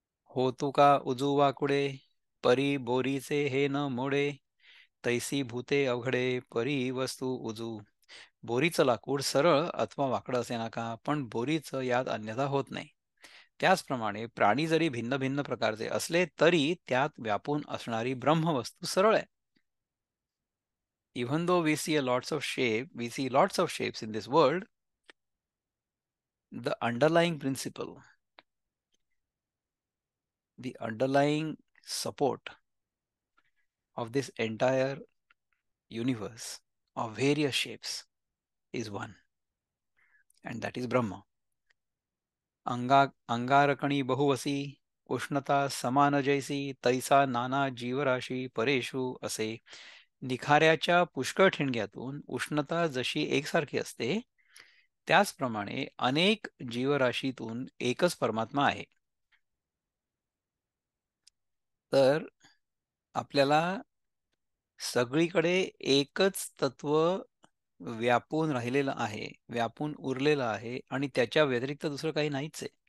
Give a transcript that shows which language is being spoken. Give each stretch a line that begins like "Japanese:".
Marathi: होतू का उजू वाकुडे परी बोरीचे हे न मोडे तैसी भूते अवघडे परी वस्तू उजू. बोरीचं लाकूड सरळ अथवा वाकडं असे ना का, पण बोरीचं यात अन्यथा होत नाही. त्याचप्रमाणे प्राणी जरी भिन्न भिन्न प्रकारचे असले तरी त्यात व्यापून असणारी ब्रह्मवस्तू सरळ आहे.
English: Even though we see a lots of shape, we see lots of shapes in this world, the underlying principle, the underlying support of this entire universe of various shapes is one, and that is Brahma.
Marathi: अंगारकणी बहुवसी उष्णता समान जैसी तैसा नाना जीवराशी परेशू असे. निखाऱ्याच्या पुष्कळ ठिणग्यातून उष्णता जशी एकसारखी असते त्याचप्रमाणे अनेक जीवराशीतून एकच परमात्मा आहे. तर आपल्याला सगळीकडे एकच तत्व व्यापून राहिलेलं आहे, व्यापून उरलेलं आहे आणि त्याच्या व्यतिरिक्त दुसरं काही नाहीच आहे.